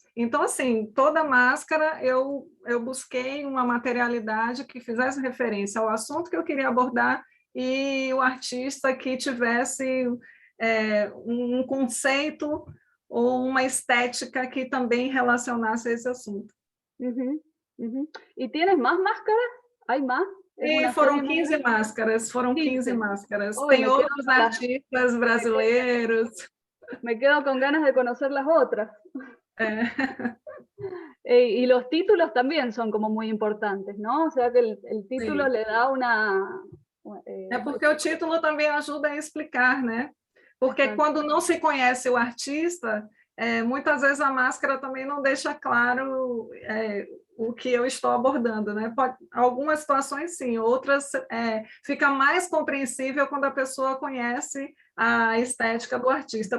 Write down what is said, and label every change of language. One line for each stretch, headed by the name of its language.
Portuguese: Então, assim, toda máscara eu busquei uma materialidade que fizesse referência ao assunto que eu queria abordar e o artista que tivesse um conceito ou uma estética que também relacionasse a esse assunto.
Spanish: ¿Y tienes más máscaras? ¿Hay más?
Portuguese: E foram 15 máscaras, foram 15 máscaras. Tem outros artistas brasileiros.
Spanish: Me quedo con ganas de conocer las otras. Y los títulos también son como muy importantes, ¿no? O sea que el título le da una...
Portuguese: porque o título também ajuda a explicar, né? Porque quando não se conhece o artista, muitas vezes a máscara também não deixa claro o que eu estou abordando, né? Algumas situações sim, outras fica mais compreensível quando a pessoa conhece a estética do artista.